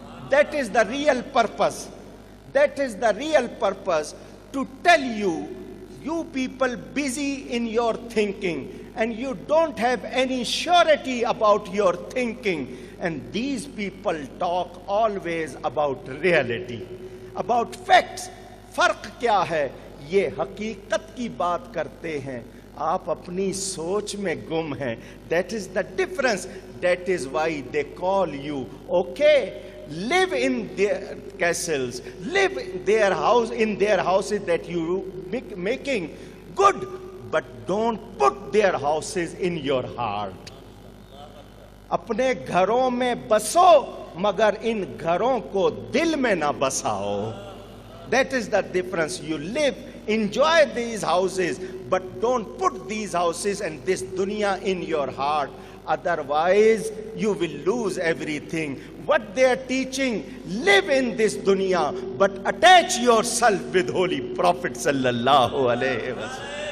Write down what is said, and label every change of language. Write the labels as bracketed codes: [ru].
[en] That is the real purpose. That is the real purpose, to tell you, you people busy in your thinking, and you don't have any surety about your thinking. And these people talk always about reality, about facts. [ur] فرق کیا ہے؟ یہ حقیقت کی بات کرتے ہیں، آپ اپنی سوچ میں گم ہیں. [en] That is the difference. That is why they call you. Okay, live in their castles, live in their houses that you making good, but don't put their houses in your heart. [ur] اپنے گھروں میں بسو مگر ان گھروں کو دل میں نہ بساؤ. [en] That is the difference. You live, enjoy these houses, but don't put these houses and this dunya in your heart. Otherwise, you will lose everything. What they are teaching, live in this dunya, but attach yourself with Holy Prophet sallallahu alaihi wasallam.